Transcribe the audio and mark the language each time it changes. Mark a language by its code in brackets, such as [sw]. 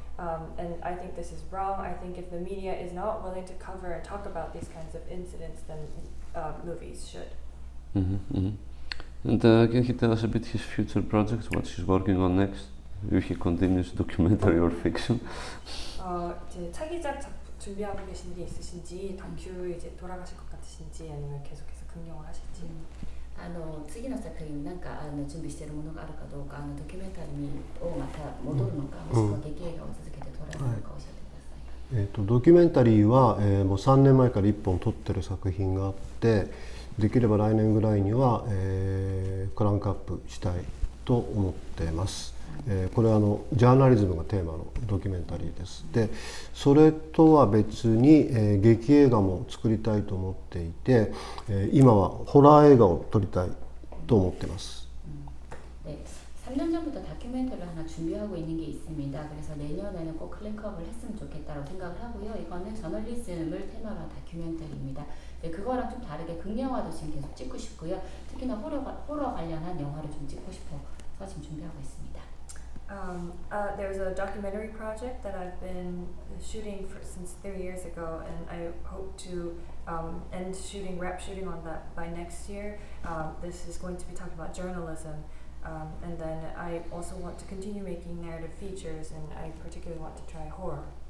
[en] And I think this is wrong. I think if the media is not willing to cover and talk about these kinds of incidents, then movies should. And can he tell us a bit his future projects, what he's working on next? If he continues documentary or fiction? [ko] 이제 차기작 준비하고 계신 게 있으신지, 다큐 이제 돌아가실 것 같으신지, 아니면 계속해서 긍정을 하실지. [ja] 次の作品なんか準備しているものがあるかどうか、ドキュメンタリーをまた戻るのか、もしくは劇映画を続けて撮られるのか教えてください。ドキュメンタリーは、もう3年前から1本撮ってる作品があって、できれば来年ぐらいには、クランクアップしたいと思っています。これはジャーナリズムがテーマのドキュメンタリーです。で、それとは別に、劇映画も作りたいと思っていて、今はホラー映画を撮りたいと思っています。 [ko] 네, 3년 전부터 다큐멘터리를 하나 준비하고 있는 게 있습니다. 그래서 내년에는 꼭 클릭업을 했으면 좋겠다고 생각을 하고요. 이거는 저널리즘을 테마로 한 다큐멘터리입니다. 네, 그거랑 좀 다르게 극영화도 지금 계속 찍고 싶고요. 특히나 호러 관련한 영화를 좀 찍고 싶어서 지금 준비하고 있습니다. [en] There's a documentary project that I've been shooting since 3 years ago, and I hope to wrap shooting on that by next year. This is going to be talking about journalism, and then I also want to continue making narrative features, and I particularly want to try horror.